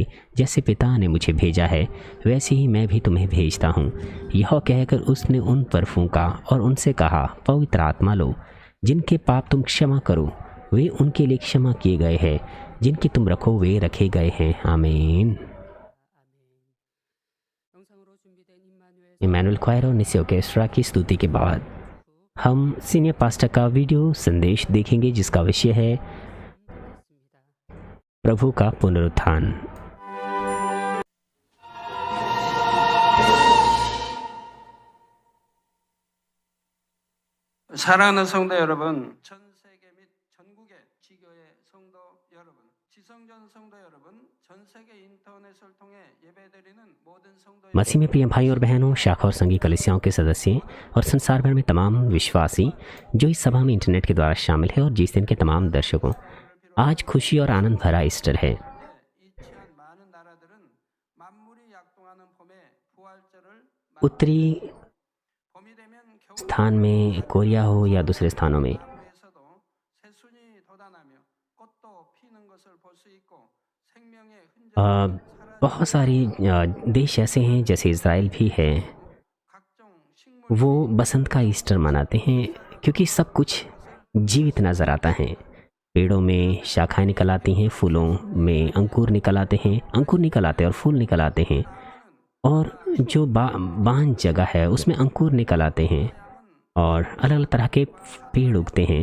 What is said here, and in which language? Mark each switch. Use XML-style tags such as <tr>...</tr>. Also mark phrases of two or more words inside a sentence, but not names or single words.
<hi>जैसे पिता ने मुझे भेजा है वैसे ही मैं भी तुम्हें भेजता हूँ। यह कहकर उसने उन पर फूंका और उनसे कहा, पवित्र आत्मा लो। जिनके पाप तुम क्षमा करो वे उनके लिए क्षमा किए गए हैं, जिनकी तुम रखो वे रखे गए हैं। आमीन।</hi> <ko>영상으로 준비된 임마누엘</ko> <hi>इमैनुअल क्वायर और निसी ऑर्केस्ट्रा की स्तुति के बाद हम</hi> <en>senior pastor</en> <hi>का वीडियो संदेश देखेंगे, जिसका विषय है प्रभु का पुनरुत्थान।</hi> <ko>사랑하는 성도 여러분, 전 세계 및 전국의 지교의 성도 여러분, 지성전 성도 여러분, 전 세계 인터넷을 통해 예배드리는 모든 성도</ko> <hi>मसीह में प्रिय भाई और बहनों, शाखा और संघी कलीसियाओं के सदस्य और संसार भर में तमाम विश्वासी जो इस सभा में इंटरनेट के द्वारा शामिल है, और GCN के तमाम दर्शकों, आज खुशी और आनंद भरा ईस्टर है।</hi> <ko>이 취한 많은 나라들은 만물이 약동하는 봄에 부활절을</ko> <hi>उत्तरी</hi> <ko>봄이 되면 겨울</ko> <hi>स्थान में, कोरिया हो या दूसरे स्थानों में,</hi> <ko>나라에서도 새순이 돋아나며 꽃도 피는 것을 볼 수 있고 생명의 흔적이</ko> <hi>बहुत सारी देश ऐसे हैं, जैसे इज़राइल भी है,</hi> <ko>각종 식물</ko> <hi>वो बसंत का ईस्टर मनाते हैं क्योंकि सब कुछ जीवित नज़र आता है। पेड़ों में शाखाएं निकल आती हैं, फूलों में अंकुर निकल आते हैं, अंकुर निकल आते हैं और फूल निकल आते हैं। और जो बांझ जगह है उसमें अंकुर निकल आते हैं और अलग अलग तरह के पेड़ उगते हैं।</hi>